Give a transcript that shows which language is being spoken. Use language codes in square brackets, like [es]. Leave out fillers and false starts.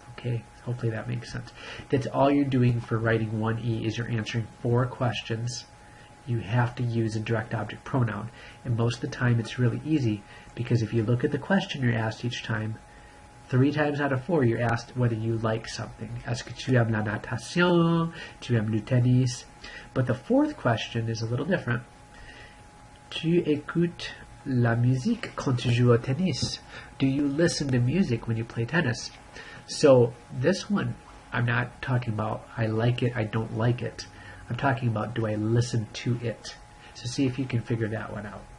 [en] Okay, hopefully that makes sense. That's all you're doing for writing 1E, is you're answering 4 questions. You have to use a direct object pronoun. And most of the time it's really easy, because if you look at the question you're asked each time, 3 times out of 4 you're asked whether you like something. [fr] Est-ce que tu aimes la natation? Tu aimes le tennis? [en] But the 4th question is a little different. [fr] Tu écoutes la musique quand tu joues au tennis? [en] Do you listen to music when you play tennis? So this one, I'm not talking about I like it, I don't like it. I'm talking about do I listen to it? So see if you can figure that one out.